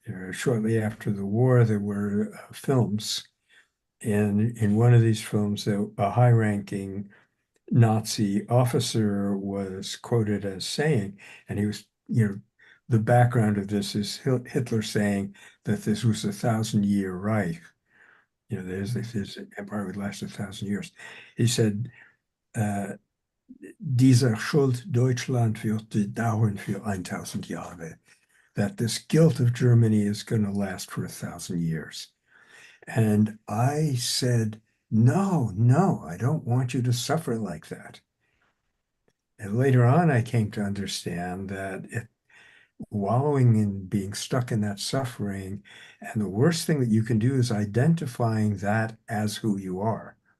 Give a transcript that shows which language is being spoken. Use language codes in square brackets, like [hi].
[en] Shortly after the war, there were films. And in one of these films, a high-ranking Nazi officer was quoted as saying, and he was, the background of this is Hitler saying that this was a 1,000-year Reich. This empire would last 1,000 years. He said, [de] dieser Schuld Deutschland wird dauern für 1,000 Jahre. [en] That this guilt of Germany is going to last for 1,000 years. And I said, no, no, I don't want you to suffer like that. And later on, I came to understand that wallowing in being stuck in that suffering, and the worst thing that you can do is identifying that as who you are.